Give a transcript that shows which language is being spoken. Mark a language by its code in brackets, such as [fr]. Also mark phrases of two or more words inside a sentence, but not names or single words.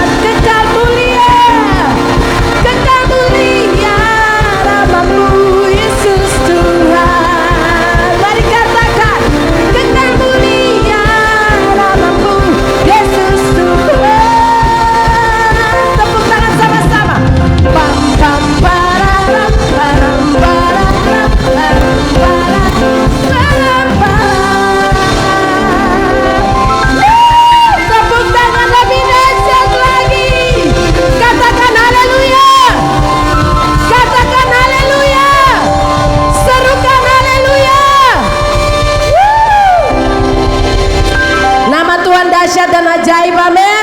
[id] Kekal mulia namamu Yesus Tuhan. Mari katakan, kekal mulia namamu Yesus Tuhan. Tepuk tangan sama-sama. Pam pam pararam param param param param param param. Tepuk tangan lebih dahsyat lagi. Katakan haleluya. Katakan haleluya. Serukan haleluya. Nama Tuhan dahsyat dan ajaib, amin.